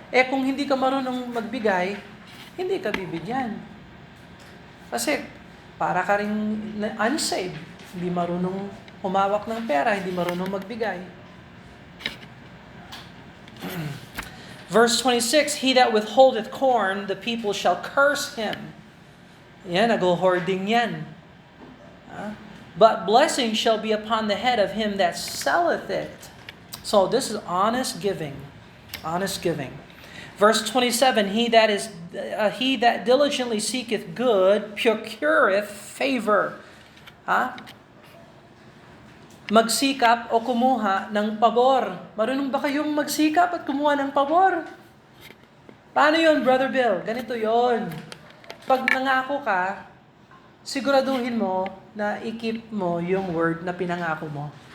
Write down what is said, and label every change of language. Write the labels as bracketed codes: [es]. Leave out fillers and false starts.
[tl] Kung hindi ka marunong magbigay, hindi ka bibigyan. Kasi para ka rin unsaved. Hindi marunong humawak ng pera, hindi marunong magbigay. [en] Verse 26, he that withholdeth corn, the people shall curse him. [tl] Yan, nag-hoarding yan. [en] But blessing shall be upon the head of him that selleth it. So this is honest giving. Honest giving. Verse 27, he that diligently seeketh good procureth favor. [tl] Magsikap o kumuha ng pabor. Marunong ba kayong magsikap at kumuha ng pabor? Paano yun, Brother Bill? Ganito yon. Pag nangako ka, siguraduhin mo na i-keep mo yung word na pinangako mo.